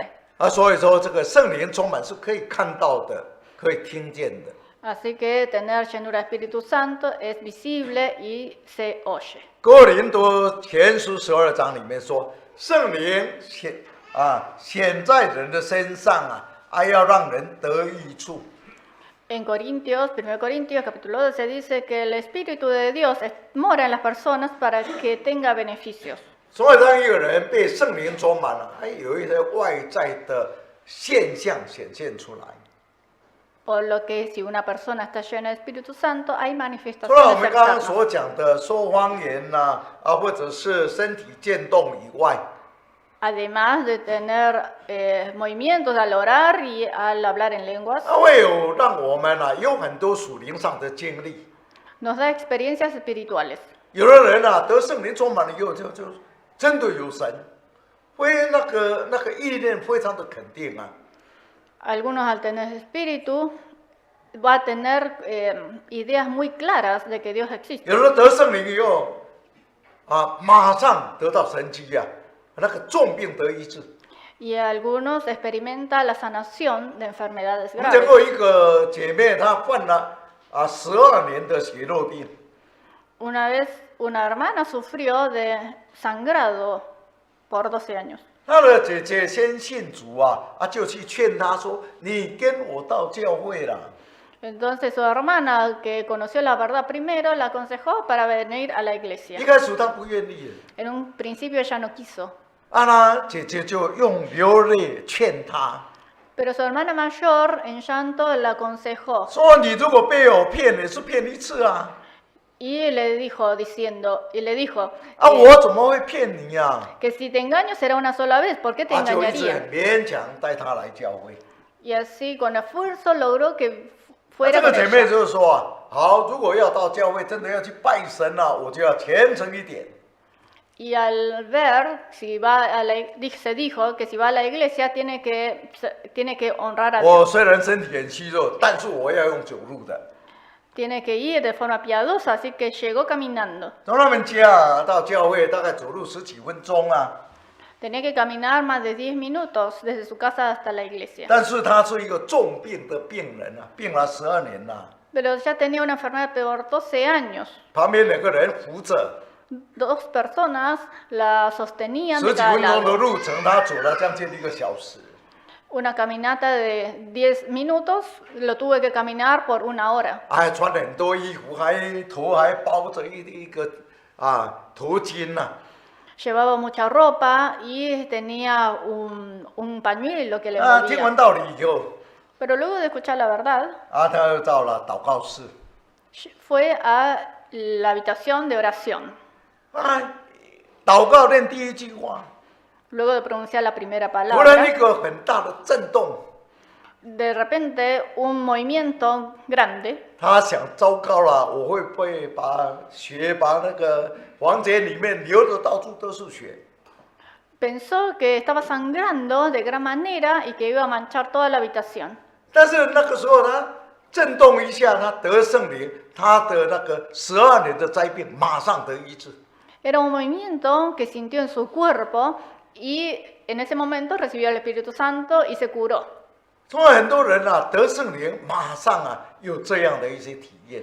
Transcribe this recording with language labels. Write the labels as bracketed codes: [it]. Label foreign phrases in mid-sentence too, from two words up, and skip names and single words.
[zh] 所以说这个圣灵充满是可以看到的，可以听见的。 [es] Así que tener llenura de Espíritu Santo es visible y se oye. [zh] 哥林多前书12章里面说，圣灵显在人的身上要让人得益处。 [es] En Corintios, 1 Corintios capítulo 12 dice que el Espíritu de Dios mora en las personas para que tenga beneficios. [zh] 所以当一个人被圣灵充满了，还有一些外在的现象显现出来。 [es] Por lo que si una persona está llena de Espíritu Santo, hay [zh] 除了我 [es] manifestaciones [zh] 们刚刚 [es] externas. [zh] 所讲的说方言或者是身体渐动以外， [es] Además de tener movimientos al orar y al hablar en lenguas, [zh] 会有让我们有很多属灵上的经历。 [es] nos da experiencias espirituales. [zh] 有的人得圣灵充满了以后，就真的有神，会那个意念非常的肯定啊。 [es] Algunos al tener espíritu va a tener ideas muy claras de que Dios existe. [zh] 有人得圣灵以后马上得到神迹那个重病得医治。 [es] Y algunos experimentan la sanación de enfermedades [zh] 我们见 [es] graves. [zh] 过一个姐妹，她患了12年的血肉病。 [es] Una vez una hermana sufrió de sangrado por 12 años. [zh] 她的姐姐先信主就去劝她说：“你跟我到教会啦。” [es] Entonces su hermana, que conoció la verdad primero, la aconsejó para venir a la [zh] 一 [es] iglesia. [zh] 开始她不愿意， [es] En un principio ella no quiso, [zh] 那姐姐就用流泪劝她 [es] pero su hermana mayor en llanto la aconsejó [zh] 说：“你如果被我骗，也是骗一次啊。 [es] y le dijo, [zh] 我怎么会骗你呀？” [es] que si te engaño será una sola vez, ¿por qué te [zh] 就一直 [es] engañaría? [zh] 很勉强带她来教会。 [es] Y así con esfuerzo logró que [zh] 这 [es] fuera [zh] 个 [es] con [zh] 姐妹 [es] ella. [zh] 就是说好，如果要到教会，真的要去拜神我就要虔诚一点。 [es] Y al ver, si va a se dijo que si va a la iglesia tiene que honrar a [zh] 我 [es] Dios. [zh] 虽然身体很虚弱，但是我要用走路的。 [es] Tiene que ir de forma piadosa, así que llegó caminando. [zh] 从他们家到教会大概走路10几分钟 [es] Tenía que caminar más de 10 minutos desde su casa hasta la iglesia. [zh] 但是他是一个重病的病人病了12年 [es] Pero ya tenía una enfermedad por 12 años. [zh] 旁边2个人扶着， [es] Dos personas la sostenían [zh] 10 [es] de [zh] 几 [es] cada [zh] 分钟的 [es] lado. [zh] 路程，他走了将近1个小时。 [es] Una caminata de 10 minutos lo tuve que caminar por 1 hora. [zh] 穿很多衣服，头还包着一个头巾 [es] Llevaba mucha ropa y tenía un pañuelo que le [zh] 听 [es] envolvía. [zh] 完道理以后 [es] Pero luego de escuchar la verdad, [zh] 他又到了祷告室 [es] fue a la habitación de oración. [zh] 祷告念第一句话， [es] Luego de pronunciar la primera [zh] 突然 [es] palabra, [zh] 一个很大的震动， [es] de repente un movimiento grande. [zh] 他想糟糕了，我会不会把那个房间里面流的到处都是血？ [es] Pensó que estaba sangrando de gran manera y que iba a manchar toda la habitación. [zh] 但是那个时候他震动一下，他得圣灵，他的那个12年的灾病马上得医治。 [es] Era un movimiento que sintió en su cuerpo y en ese momento recibió el Espíritu Santo y se curó. [zh] 所以很多人得圣灵，马上有这样的一些体验。